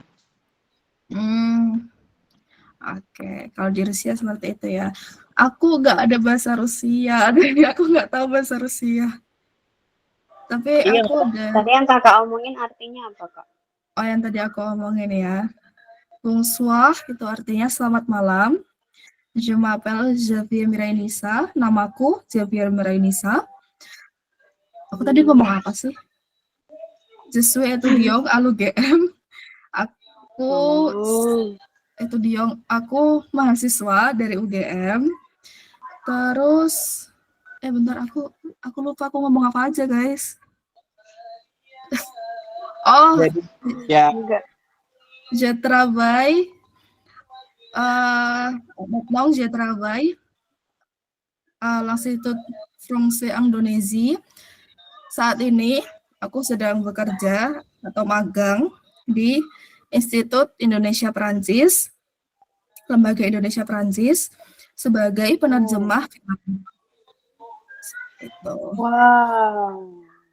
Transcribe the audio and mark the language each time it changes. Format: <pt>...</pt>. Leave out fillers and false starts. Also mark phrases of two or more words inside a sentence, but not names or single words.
<id>Oke, kalau di Rusia seperti itu ya. Aku nggak ada bahasa Rusia, jadi aku nggak tahu bahasa Rusia. Tapi Iya, aku ada. Tadi yang Kakak omongin artinya apa Kak? Oh, yang tadi aku omongin ya. Bonsoir itu artinya selamat malam.</id> <fr>Je m'appelle Xavier Mirainissa.</fr> <id>Namaku Xavier Mirainissa. Aku tadi ngomong apa sih?</id> <fr>Je suis étudiant à l'UGM.</fr> <id>Aku mahasiswa dari UGM. Terus bentar, aku lupa aku ngomong apa aja, guys. Jadi, ya.</id> <fr>Je travaille. Maintenant, je travaille à l'Institut Français Indonésie.</fr> <id>Saat ini aku sedang bekerja atau magang di Institut Indonesia Prancis, Lembaga Indonesia Prancis, sebagai penerjemah film. Gitu. Wow.</id>